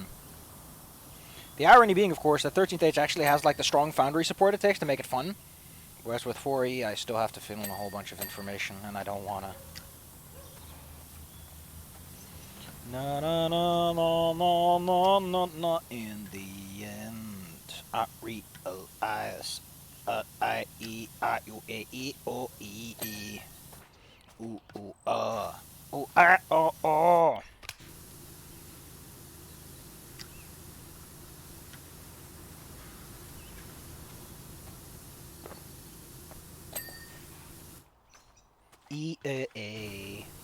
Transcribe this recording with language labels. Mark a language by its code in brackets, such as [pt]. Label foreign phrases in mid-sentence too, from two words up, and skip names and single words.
[en] The irony being, of course, that 13th Age actually has like the strong Foundry support it takes to make it fun, whereas with 4E, I still have to fill in a whole bunch of information, and I don't wanna. Na na na na na na na na. In the end, I realize I E I U A E O E E. Ooh ooh ooh ah oh oh. E A A.